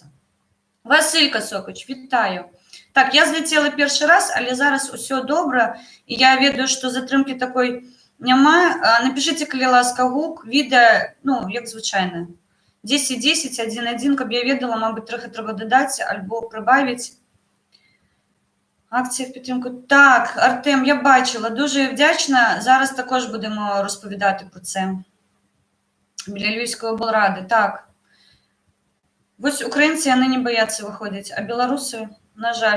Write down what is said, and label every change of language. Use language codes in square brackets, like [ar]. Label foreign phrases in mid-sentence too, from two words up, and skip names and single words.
[uk] Васылька Сокач, вітаю. [be] Так, я зляцела першы раз, але зараз усё добра, і я ведаю, што затрымкі такой няма. Напішыце, калі ласка, гук, відэа, ну, як звычайна. 10-10, 1-1, каб я ведала, мабыць, трохи трэба дадаць альбо прыбавіць. [uk] Акція в підтримку. Так, Артем, я бачила, дуже вдячна. Зараз також будемо розповідати про це. Біля Львівської облради, так. Ось українці, вони не бояться виходять, а білоруси, на жаль.